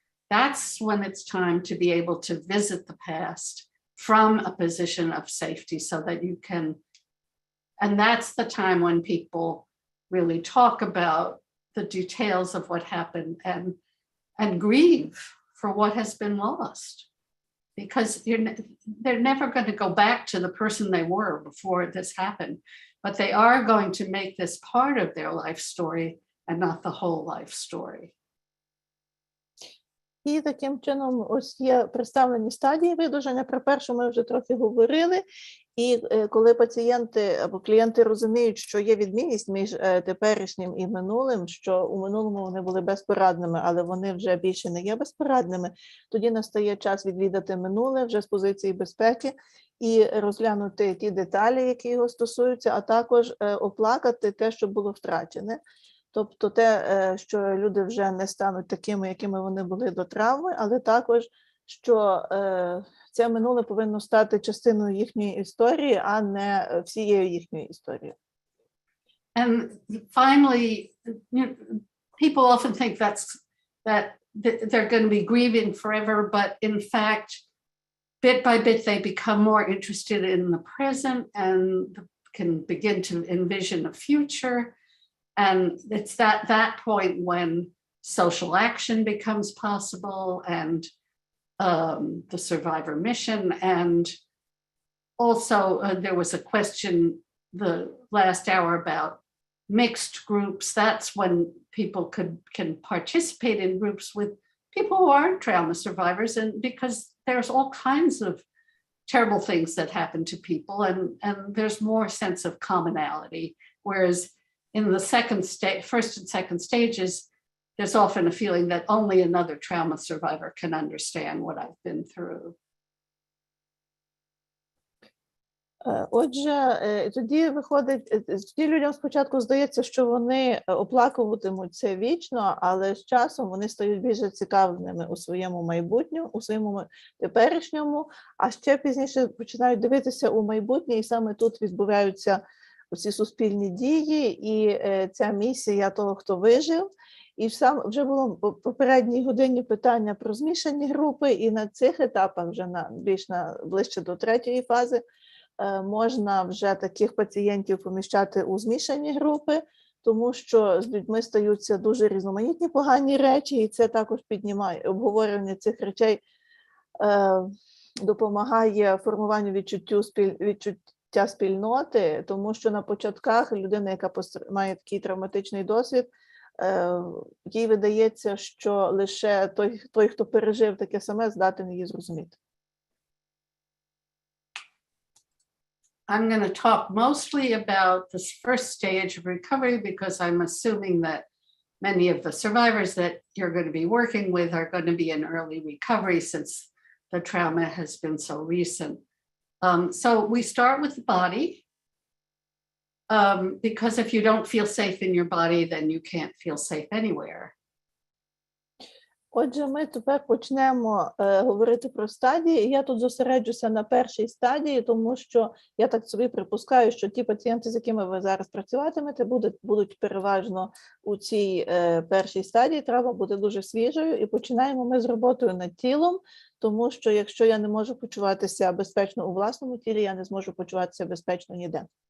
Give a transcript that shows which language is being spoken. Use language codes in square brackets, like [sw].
[en] That's when it's time to be able to visit the past from a position of safety so that you can, and that's the time when people really talk about the details of what happened and grieve for what has been lost. Because they're never going to go back to the person they were before this happened, but they are going to make this part of their life story and not the whole life story. [uk] І таким чином ось є представлені стадії видужання. Про першу ми вже трохи говорили. І коли пацієнти або клієнти розуміють, що є відмінність між теперішнім і минулим, що у минулому вони були безпорадними, але вони вже більше не є безпорадними, тоді настає час відвідати минуле вже з позиції безпеки і розглянути ті деталі, які його стосуються, а також оплакати те, що було втрачене. Тобто те, що люди вже не стануть такими, якими вони були до травми, але також, що це минуле повинно стати частиною їхньої історії, а не всією їхньою історією. [en] And finally, people often think that they're going to be grieving forever, but in fact, bit by bit, they become more interested in the present and can begin to envision a future. And it's that point when social action becomes possible and the survivor mission. And also there was a question the last hour about mixed groups. That's when people can participate in groups with people who aren't trauma survivors, and because there's all kinds of terrible things that happen to people, and there's more sense of commonality, whereas in the first and second stages, there's often a feeling that only another trauma survivor can understand what I've been through. [uk] Отже, тоді виходить, тоді людям спочатку здається, що вони оплакуватимуть це вічно, але з часом вони стають більш зацікавленими у своєму майбутньому, у своєму теперішньому, а ще пізніше починають дивитися у майбутнє, і саме тут відбуваються ці суспільні дії і ця місія того, хто вижив. І вже було в попередній годині питання про змішані групи, і на цих етапах, вже ближче до третьої фази, можна вже таких пацієнтів поміщати у змішані групи, тому що з людьми стаються дуже різноманітні погані речі, і це також піднімає обговорення цих речей, допомагає формуванню відчуття спільноти, тому що на початках людина, яка має такий травматичний досвід, їй видається, що лише той, хто пережив таке саме, здатен її зрозуміти. [en] I'm going to talk mostly about this first stage of recovery because I'm assuming that many of the survivors that you're going to be working with are going to be in early recovery since the trauma has been so recent. So we start with the body because if you don't feel safe in your body, then you can't feel safe anywhere. [uk] Отже, ми тепер почнемо говорити про стадії. Я тут зосереджуся на першій стадії, тому що я так собі припускаю, що ті пацієнти, з якими ви зараз працюватимете, будуть переважно у цій першій стадії. Травма буде дуже свіжою, і починаємо ми з роботою над тілом, тому що якщо я не можу почуватися безпечно у власному тілі, я не зможу почуватися безпечно ніде.